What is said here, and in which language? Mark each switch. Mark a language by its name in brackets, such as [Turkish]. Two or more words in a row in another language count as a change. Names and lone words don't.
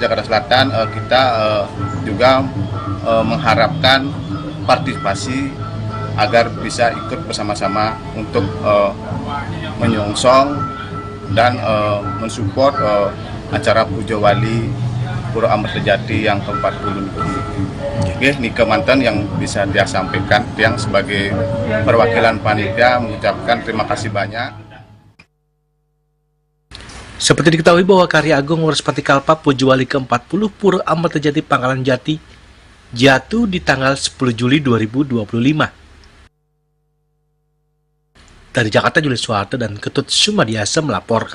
[Indonesian] Jakarta Selatan kita juga mengharapkan partisipasi agar bisa ikut bersama-sama untuk menyongsong dan mensupport acara Puja Wali Pura Amartajati yang ke-40 Oke, Nika Mantan yang bisa dia sampaikan, yang sebagai perwakilan panitia mengucapkan terima kasih banyak. Seperti diketahui bahwa karya agung Werspati Kalpa Puja Wali ke-40 Pura Amartajati Pangkalan Jati jatuh di tanggal 10 Juli 2025. Dari Jakarta, Julius Suharto dan Ketut Sumadiasa melaporkan.